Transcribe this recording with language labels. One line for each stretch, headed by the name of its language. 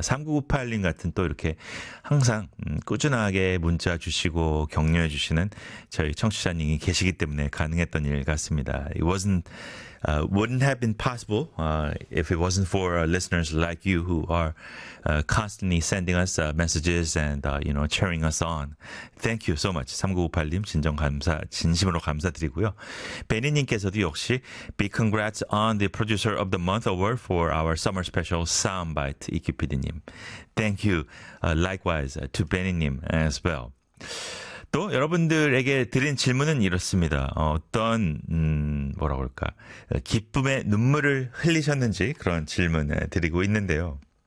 Korean: 3998님 같은 또 이렇게 항상 꾸준하게 문자 주시고 격려해 주시는 저희 청취자님이 계시기 때문에 가능했던 일 같습니다.
English: It wouldn't have been possible if it wasn't for listeners like you who are constantly sending us messages and you know, cheering us on. Thank you so much.
Korean: 3998님 진심으로 감사드리고요. 베니님께서도 역시
English: big congrats on the Producer of the Month Award for our summer special soundbite, EQPD님. Thank you likewise to Beni님 as well.
Korean: 또 여러분들에게 드린 질문은 이렇습니다. 어떤 뭐라고 할까 기쁨의 눈물을 흘리셨는지 그런 질문을 드리고 있는데요.